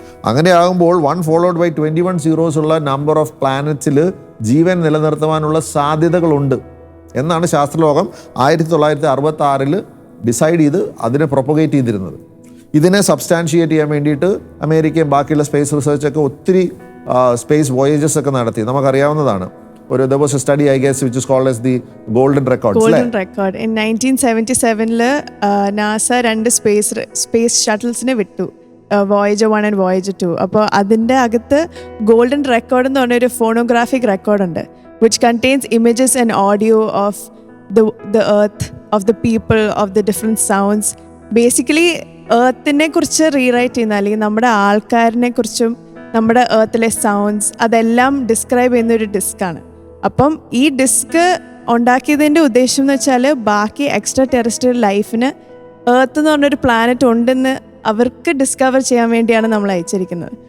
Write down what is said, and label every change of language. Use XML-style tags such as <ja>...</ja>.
<ml>അങ്ങനെയാകുമ്പോൾ</ml> <en>1 followed by 21 zeros</en> <ml>ഉള്ള number of പ്ലാനറ്റ്സിൽ ജീവൻ നിലനിർത്തുവാനുള്ള സാധ്യതകളുണ്ട് എന്നാണ് ശാസ്ത്രലോകം 1966 ഡിസൈഡ് ചെയ്ത് അതിനെ പ്രൊപ്പഗേറ്റ് ചെയ്തിരുന്നത്. ഇതിനെ സബ്സ്റ്റാൻഷിയേറ്റ് ചെയ്യാൻ വേണ്ടിയിട്ട് അമേരിക്കയും ബാക്കിയുള്ള സ്പേസ് റിസർച്ചൊക്കെ ഒത്തിരി സ്പേസ് വോയേജസ് ഒക്കെ നടത്തി. നമുക്കറിയാവുന്നതാണ്.</ml> <en>there was a study, I guess, which is called as the golden record. Golden record. In 1977 NASA 2 space shuttles-നെ വിട്ടു, Voyager 1 and Voyager 2.</en> <ml>അപ്പോൾ അതിൻ്റെ അകത്ത് ഗോൾഡൻ റെക്കോർഡ് എന്ന് പറഞ്ഞൊരു ഫോണോഗ്രാഫിക് റെക്കോർഡ് ഉണ്ട്,</ml> <en>which contains images and audio of the earth, of the people, of the different sounds.</en> <ml>Basically എർത്തിനെ കുറിച്ച് rewrite ചെയ്യുന്ന, അല്ലെങ്കിൽ നമ്മുടെ ആൾക്കാരിനെ കുറിച്ചും നമ്മുടെ എർത്തിലെ സൗണ്ട്സ് അതെല്ലാം ഡിസ്ക്രൈബ് ചെയ്യുന്നൊരു ഡിസ്ക്കാണ്. അപ്പം ഈ ഡിസ്ക് ഉണ്ടാക്കിയതിൻ്റെ ഉദ്ദേശം എന്ന് വെച്ചാൽ ബാക്കി എക്സ്ട്രാ ടെറസ്ട്രിയൽ ലൈഫിന് എർത്ത് എന്ന് പറഞ്ഞൊരു പ്ലാനറ്റ് ഉണ്ടെന്ന് അവർക്ക് ഡിസ്കവർ ചെയ്യാൻ വേണ്ടിയാണ് നമ്മൾ അയച്ചിരിക്കുന്നത്.</ml>